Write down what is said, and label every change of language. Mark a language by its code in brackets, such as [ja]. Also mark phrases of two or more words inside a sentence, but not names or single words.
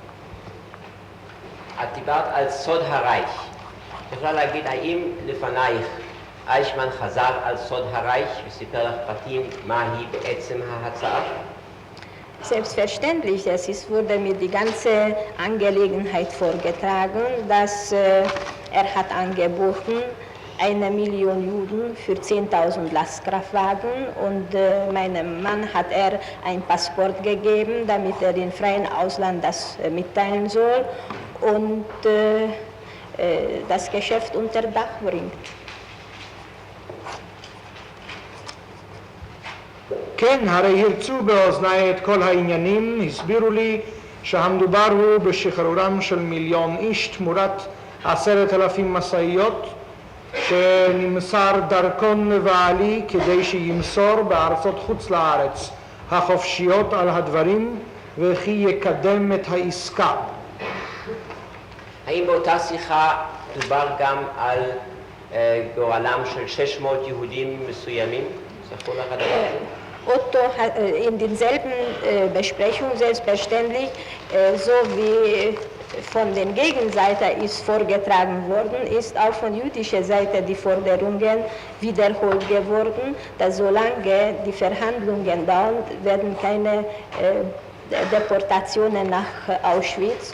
[he] את דיברת על סוד הרייך. יכולה להגיד, האם לפנייך אייכמן חזר על סוד הרייך וסיפר לך פרטים מהי בעצם ההצעה? [de] Selbstverständlich, wurde mir die ganze Angelegenheit vorgetragen, dass er hat angeboten, 1 Million Juden für 10.000 Lastkraftwagen und meinem Mann hat er ein Passport gegeben, damit er im freien Ausland das mitteilen soll und das Geschäft unter Dach bringt. [he] כן, הרי הרצו באוזניי את כל העניינים, הסבירו לי שהמדובר הוא בשחרורם של 1,000,000 איש תמורת 10,000 משאיות שנמסר דרכון ועלי כדי שימסור בארצות חוץ לארץ החופשיות על הדברים וכי יקדם את העסקה. האם באותה שיחה דובר גם על גורלם של 600 יהודים מסוימים? זכור לך הדבר הזה? [de] Otto hat in denselben Besprechungen selbstverständlich, so wie von den Gegenseite ist vorgetragen worden, ist auch von jüdischer Seite die Forderungen wiederholt geworden, dass solange die Verhandlungen dauern, werden keine Deportationen nach Auschwitz.